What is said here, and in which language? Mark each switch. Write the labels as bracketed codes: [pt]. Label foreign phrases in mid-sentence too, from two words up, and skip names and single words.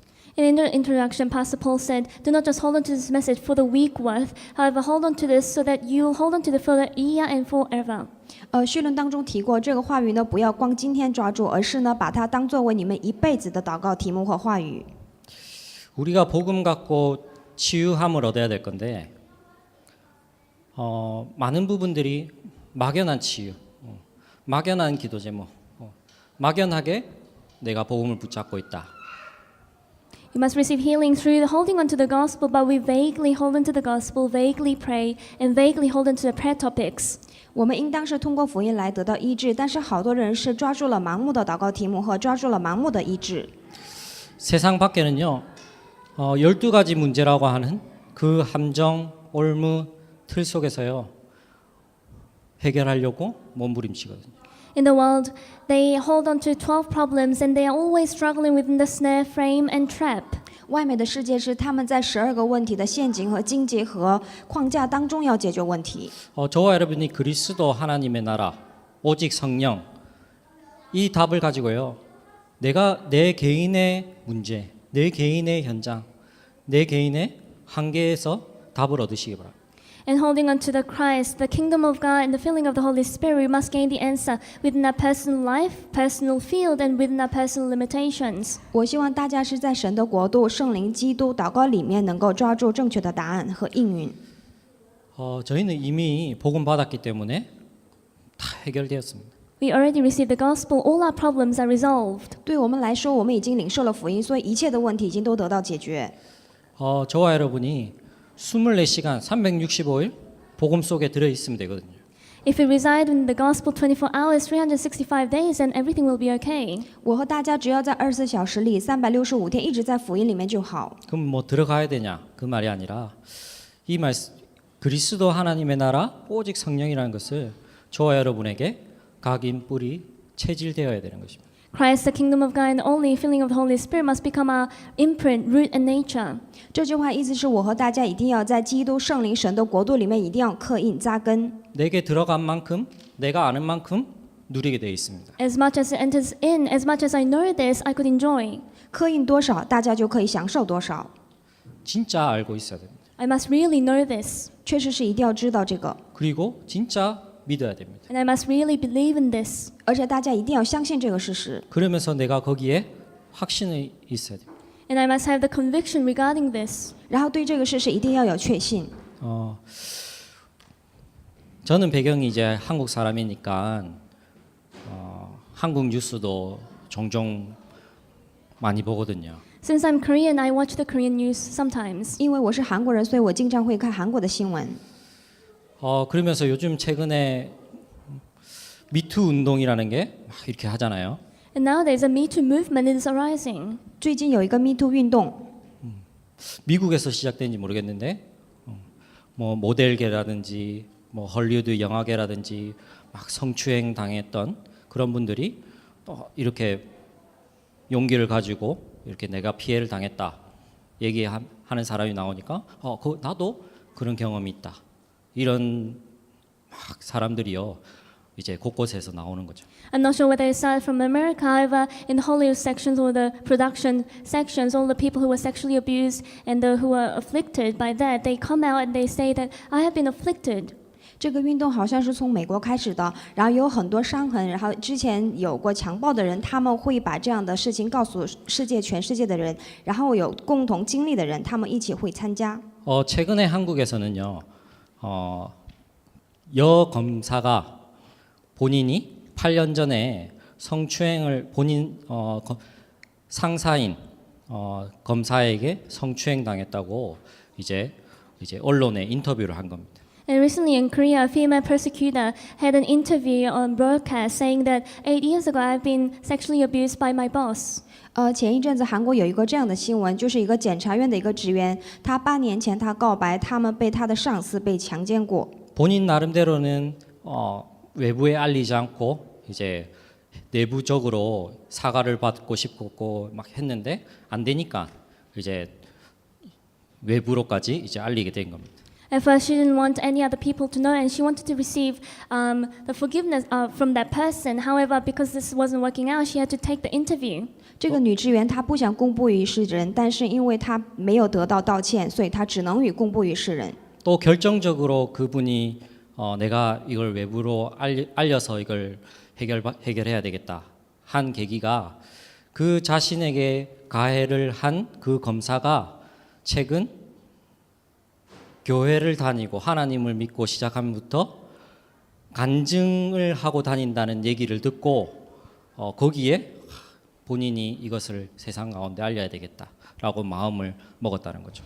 [en] In the introduction, Pastor Paul said, do not just hold on to this message for the week worth, however, hold on to this so that you will hold on to it for the year and forever. [zh] 绪论当中提过，这个话语呢，不要光今天抓住，而是呢，把它当作为你们一辈子的祷告题目或话语。 [ko] 우리가 복음 갖고 치유함을 얻어야 될 건데 많은 부분들이 막연한 치유, 막연한 기도 제목, 막연하게 내가 복음을 붙잡고 있다. [en] We must receive healing through holding on to the gospel, but we vaguely hold on to the gospel, vaguely pray, and vaguely hold on to the prayer topics. [zh] 我们应当是通过福音来得到医治，但是好多人是抓住了盲目的祷告题目和抓住了盲目的医治。 [ko] 세상 밖에는요 12가지 문제라고 하는 그 함정 올무 틀 속에서요 해결하려고 몸부림치거든요. [en] In the world, they hold on to 12 problems and they are always struggling within the snare, frame, and trap. [zh] 外面的世界是他们在12个问题的陷阱和荆棘和框架当中要解决问题。 [ko] 저와 여러분이 그리스도 하나님의 나라 오직 성령 이 답을 가지고요 내가 내 개인의 문제 내 개인의 현장 내 개인의 한계에서 답을 얻으시기 바랍니다. [en] And holding on to the Christ, the kingdom of God, and the filling of the Holy Spirit, we must gain the answer within our personal life, personal field, and within our personal limitations. [zh] 我希望大家是在神的国度、圣灵、基督、祷告里面能够抓住正确的答案和应允。 [ko] 저희는 이미 복음 받았기 때문에 다 해결되었습니다. [en] We already received the gospel, all our problems are resolved. [zh] 对我们来说，我们已经领受了福音，所以一切的问题已经都得到解决。 [ko] 저와 여러분이 24시간 365일 복음 속에 들어 있으면 되거든요. [en] If we reside in the gospel 24 hours, 365 days, then everything will be okay. [zh] 我和大家只要在24小时里365天一直在福音里面就好。 [ko] 그럼 뭐 들어가야 되냐 그 말이 아니라 이 말씀 그리스도 하나님의 나라 오직 성령이라는 것을 저와 여러분에게 각인 뿌리 체질되어야 되는 것입니다. [en] Christ, the kingdom of God, and only filling of the Holy Spirit must become our imprint, root, and nature. [zh] 这句话意思是我和大家一定要在基督、圣灵、神的国度里面一定要刻印扎根。 [ko] 내게 들어간 만큼 내가 아는 만큼 누리게 되어 있습니다. [en] As much as it enters in, as much as I know this, I could enjoy. [zh] 刻印多少，大家就可以享受多少。 [ko] 진짜 알고 있어야 됩니다. [en] I must really know this, [zh] 确实是一定要知道这个， [ko] 그리고 진짜 믿어야 됩니다. [en] and I must really believe in this. [zh] 而且大家一定要相信这个事实。 [ko] 그러면서 내가 거기에 확신이 있어야 됩니다. [en] And I must have the conviction regarding this. [zh] 然后对这个事实一定要有确信。 [ko] 저는 배경이 이제 한국 사람이니까 한국 뉴스도 종종 많이 보거든요. [en] Since I'm Korean, I watch the Korean news sometimes. [zh] 因为我是韩国人，所以我经常会看韩国的新闻。 [ko] 그러면서 요즘 최근에 미투 운동이라는 게 막 이렇게 하잖아요. [en] And nowadays, a Me Too movement is arising. [zh] 最近有一个 Me Too 运动， [ko] 미국에서 시작된지 모르겠는데 뭐 모델계라든지 뭐 헐리우드 영화계라든지 막 성추행 당했던 그런 분들이 또 이렇게 용기를 가지고 이렇게 내가 피해를 당했다 얘기하는 사람이 나오니까 나도 그런 경험이 있다 이런 막 사람들이요 이제 곳곳에서 나오는 거죠. [en] I'm not sure whether it started from America, however, in the Hollywood sections or the production sections, all the people who were sexually abused and who were afflicted by that, they come out and they say that I have been afflicted. [zh] 这个运动好像是从美国开始的，然后有很多伤痕，然后之前有过强暴的人，他们会把这样的事情告诉全世界的人，然后有共同经历的人，他们一起会参加。 [ko] 최근에 한국에서는요 여 검사가 본인이 8년 전에 성추행을 본인 상사인 검사에게 성추행 당했다고 이제 언론에 인터뷰를 한 겁니다. [en] And recently in Korea, a female persecutor had an interview on broadcast saying that 8 years ago I've been sexually abused by my boss. [zh] 前一阵子韩国有一个这样的新闻，就是一个检察院的一个职员，他8年前他告白，他们被他的上司被强奸过。 [ko] 본인 나름대로는 외부에 알리지 않고 이제 내부적으로 사과를 받고 싶고 막 했는데 안 되니까 이제 외부로까지 이제 알리게 된 겁니다. [en] At first, she didn't want any other people to know, and she wanted to receive the forgiveness from that person. However, because this wasn't working out, she had to take the interview. [zh] 这个女职员她不想公布于世人，但是因为她没有得到道歉，所以她只能公布于世人。 [ko] 또 결정적으로 그분이 내가 이걸 외부로 알려서 이걸 해결해야 되겠다 한 계기가 그 자신에게 가해를 한 그 검사가 최근 교회를 다니고 하나님을 믿고 시작함부터 간증을 하고 다닌다는 얘기를 듣고 거기에 본인이 이것을 세상 가운데 알려야 되겠다 라고 마음을 먹었다는 거죠.